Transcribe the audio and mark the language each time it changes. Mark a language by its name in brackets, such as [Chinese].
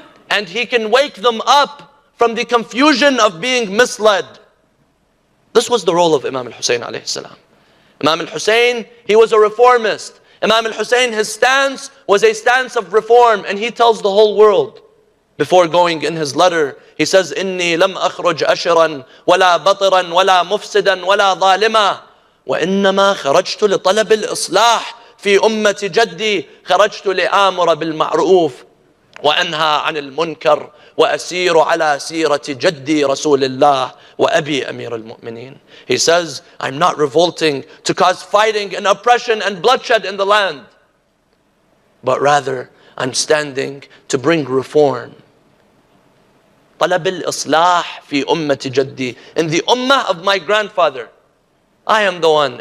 [English] And he can wake them up from the confusion of being misled. This was the role of Imam al-Hussain alayhi salam. Imam al-Hussain, he was a reformist. Imam al-Hussain, his stance was a stance of reform, and he tells the whole world. [Arabic] Before going in his letter, he says, إِنِّي لَمْ أَخْرُجْ أَشِرًا وَلَا بَطِرًا وَلَا مُفْسِدًا وَلَا ظَالِمًا وَإِنَّمَا خَرَجْتُ لِطَلَبِ الْإِصْلَاحِ في أمة جدي خرجت لآمر بالمعروف وأنهى عن المنكر وأسير على سيرة جدي رسول الله وأبي أمير المؤمنين. [English] He says, I'm not revolting to cause fighting and oppression and bloodshed in the land, but rather I'm standing to bring reform. [Arabic] طلب الإصلاح في أمة جدي. [English] In the ummah of my grandfather, I am the one.